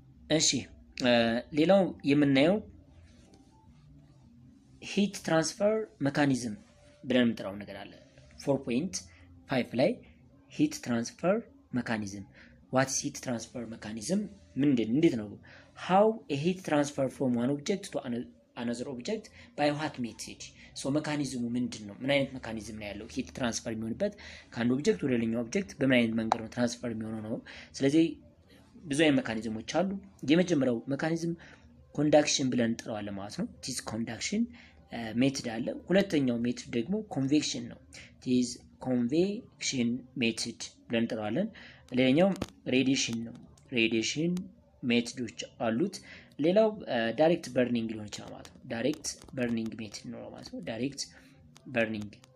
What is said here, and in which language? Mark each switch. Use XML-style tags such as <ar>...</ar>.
<am>እሺ ሌላው የምናየው</am> <en>ሂት ትራንስፈር ሜካኒዝም ብለን የምንጠራው ነገር አለ። 4.5 ላይ ሂት ትራንስፈር ሜካኒዝም what is heat transfer mechanism</en> <am>እንዴት ነው?</am> <en>how a heat transfer from one object another object by what method? So mechanism</en> <am>ምንድነው? ምን አይነት mechanism ነው ያለው? heat transfer የሚሆንበት ከአንድ ኦብጀክት ወደ ሌላኛው ኦብጀክት በምን አይነት መንገድ ነው ትራንስፈር የሚሆነው ነው። ስለዚህ ብዙ አይነት ሜካኒዝሞች አሉ። የመጀመሪያው ሜካኒዝም ኮንዳክሽን ብለን እንጠራዋለን ማለት ነው።</am> <en>this conduction</en> <am>ሜትድ አለ። ሁለተኛው ሜትድ ደግሞ ኮንቬክሽን ነው።</am> <en>this convection</en> <am>ሜትድ ብለን እንጠራዋለን። ሌላኛው ሬዲዬሽን ነው። ሬዲዬሽን ሜትዶች አሉት። ሌላው ዳይሬክት በርኒንግ ሊሆን ይችላል ማለት ነው። ዳይሬክት በርኒንግ ሜትድ ነው ማለት ነው። ዳይሬክት በርኒንግ</am>